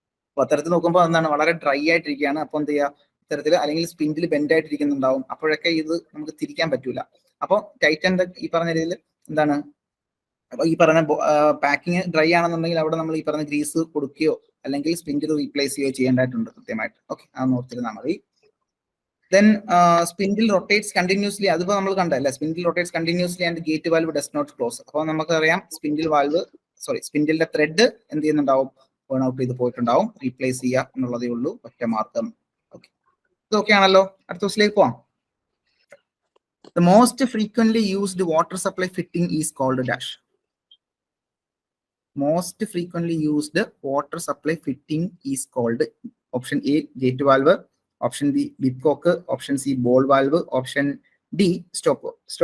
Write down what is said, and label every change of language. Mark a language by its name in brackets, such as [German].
[Malayalam] അപ്പൊ അത്തരത്തിൽ നോക്കുമ്പോൾ എന്താണ് വളരെ ഡ്രൈ ആയിട്ടിരിക്കുകയാണ്. അപ്പൊ എന്ത് ചെയ്യുക, ഇത്തരത്തിൽ അല്ലെങ്കിൽ സ്പിൻഡിൽ ബെൻഡ് ആയിട്ടിരിക്കുന്നുണ്ടാവും. അപ്പോഴൊക്കെ ഇത് നമുക്ക് തിരിക്കാൻ പറ്റൂല. അപ്പോൾ ടൈറ്റ് ആൻഡ് ഈ പറഞ്ഞ രീതിയിൽ എന്താണ്, അപ്പൊ ഈ പറഞ്ഞ പാക്കിങ് ഡ്രൈ ആണെന്നുണ്ടെങ്കിൽ അവിടെ നമ്മൾ ഈ പറഞ്ഞ ഗ്രീസ് കൊടുക്കുകയോ അല്ലെങ്കിൽ സ്പിൻഡിൽ റീപ്ലേസ് ചെയ്യുകയോ ചെയ്യേണ്ടതായിട്ടുണ്ട് കൃത്യമായിട്ട്. ഓക്കെ, അതൊന്ന് ഓർത്തിരുന്നാൽ മതി. [English] Then spindle rotates continuously. [Malayalam] അതിപ്പോ നമ്മൾ കണ്ടല്ലേ, [English] spindle rotates continuously and gate valve does not close. [Malayalam] അപ്പോൾ നമുക്കറിയാം സ്പിൻഡിലിന്റെ ത്രെഡ് എന്ത് ചെയ്യുന്നുണ്ടാവും, ബേൺ ഔട്ട് ചെയ്ത് പോയിട്ടുണ്ടാവും. റീപ്ലേസ് ചെയ്യുക എന്നുള്ളതേ ഉള്ളൂ ഒറ്റ മാർഗം. ഓക്കെ, ഇതൊക്കെയാണല്ലോ. അടുത്ത ദിവസത്തിലേക്ക് പോവാം. [English] The most frequently used water supply fitting is called dash. Most frequently used water supply fitting is called option A gate valve, option B bipcock, option C ball valve, option D stopcock.